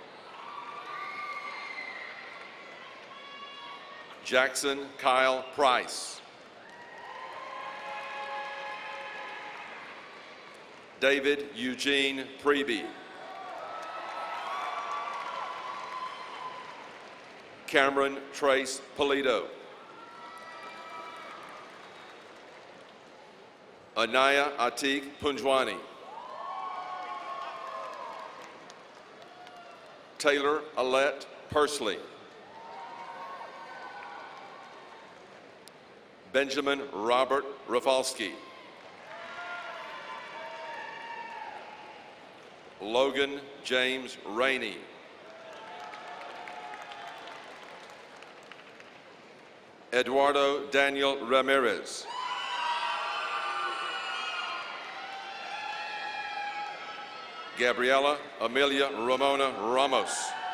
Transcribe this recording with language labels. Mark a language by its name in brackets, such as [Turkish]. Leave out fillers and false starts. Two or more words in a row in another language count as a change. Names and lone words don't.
[English] Jackson Kyle Price. David Eugene Preby. Cameron Trace Polito. Anaya Atik Punjwani. Taylor Alette Pursley. Benjamin Robert Rafalski. Logan James Rainey. Eduardo Daniel Ramirez. Gabriela Amelia Ramona Ramos.